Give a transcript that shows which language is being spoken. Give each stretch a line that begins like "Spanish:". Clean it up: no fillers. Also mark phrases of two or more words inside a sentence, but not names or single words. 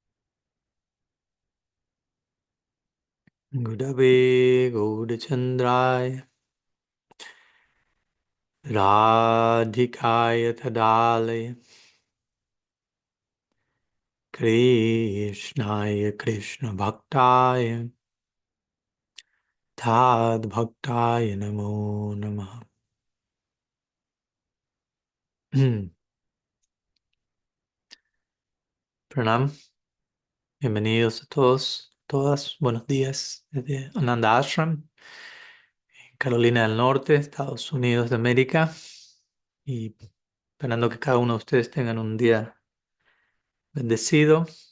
Sanskrit: गुरवे गौरचन्द्राय राधिकाय तदालय कृष्णाय कृष्ण भक्ताय तद् भक्ताय नमो नमः.
Spanish: Pranam, bienvenidos a todos, todas, buenos días desde Ananda Ashram, Carolina del Norte, Estados Unidos de América, y esperando que cada uno de ustedes tengan un día bendecido,